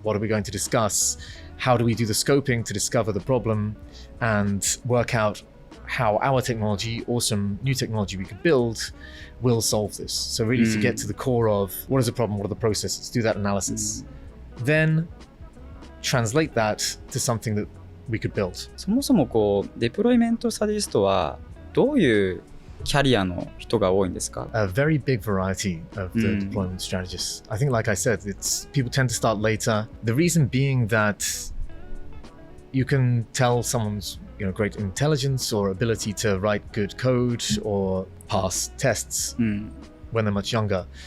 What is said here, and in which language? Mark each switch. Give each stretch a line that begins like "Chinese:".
English: What are we going to discuss? How do we do the scoping to discover the problem and work out how our technology or some new technology we could build will solve this? So really to get to the core of what is the problem, what are the processes, do that analysis. Then translate that to something that we could build.
Japanese: そもそもデプロイメントストラテジストはどういうキャリアの人が多いんですか？
English: A very big variety of the deployment strategists. I think, like I said, people tend to start later. The reason being that you can tell someone's great intelligence or ability to write good code or pass tests when they're much younger.